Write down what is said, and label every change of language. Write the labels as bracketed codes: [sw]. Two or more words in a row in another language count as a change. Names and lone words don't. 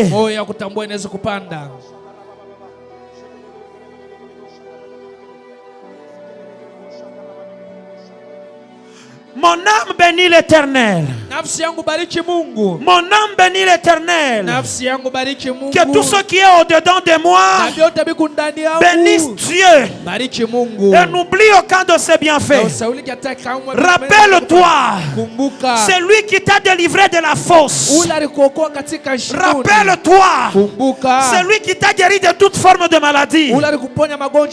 [sw] Moyo ya kutambua inaweza kupanda. [fr] Mon âme bénit l'Éternel. [sw] Nafsi yangu bariki Mungu. [fr] Mon âme bénit l'Éternel. [sw] Nafsi yangu bariki Mungu. [fr] Que tout ce qui est au-dedans de moi [sw] Na vyote viko ndani yangu. [fr] bénisse Dieu [sw] Bariki Mungu. [fr] et n'oublie aucun de ses [sw] Na [fr] bienfaits. [sw] usaulike hata kamwe. [fr] Rappelle-toi, [sw] Kumbuka. [fr] c'est lui qui t'a délivré de la fosse. [sw] Ule alikuokoa katika shimoni. [fr] Rappelle-toi, [sw] Kumbuka. [fr] c'est lui qui t'a guéri de toute forme de maladie. [sw] Ule alikuponya magonjwa